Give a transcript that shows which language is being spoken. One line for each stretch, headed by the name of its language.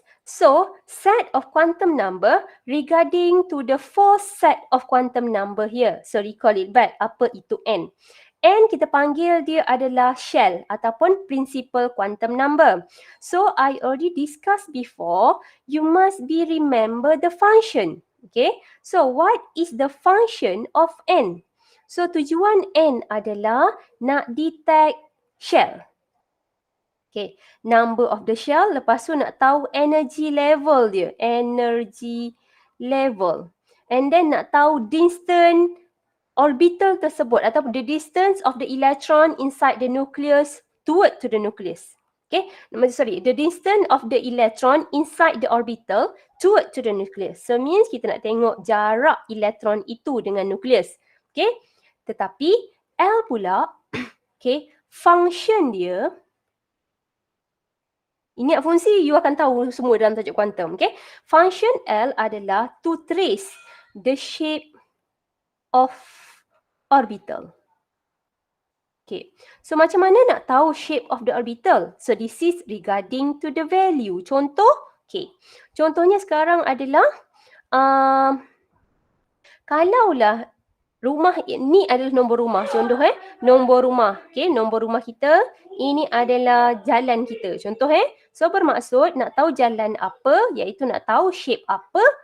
English: So, set of quantum number regarding to the 4 set of quantum number here. So, recall it back.
Malay: Apa itu N? N kita panggil dia adalah shell ataupun principal quantum number.
English: So, I already discussed before, you must be remember the function. Okay. So, what is the function of N?
Malay: So, tujuan N adalah nak detect shell.
English: Okay, number of the shell.
Malay: Lepas tu nak tahu energy level dia.
English: Energy level. And then
Malay: nak tahu distance orbital tersebut atau
English: the distance of the electron inside the nucleus toward to the nucleus. Okay, the distance of the electron inside the orbital toward to the nucleus.
Malay: So means kita nak tengok jarak elektron itu dengan nucleus. Okay, tetapi L pula, okay, function dia, ingat fungsi, you akan tahu semua dalam tajuk kuantum. Okay?
English: Function L adalah to trace the shape of orbital. Okay.
Malay: So, macam mana nak tahu
English: shape of the orbital? So, this is regarding to the value.
Malay: Contoh, okay. Contohnya sekarang adalah, kalaulah rumah ni adalah nombor rumah. Contoh nombor rumah. Okay, nombor rumah kita. Ini adalah jalan kita. Contoh So bermaksud nak tahu jalan apa, iaitu nak tahu shape apa.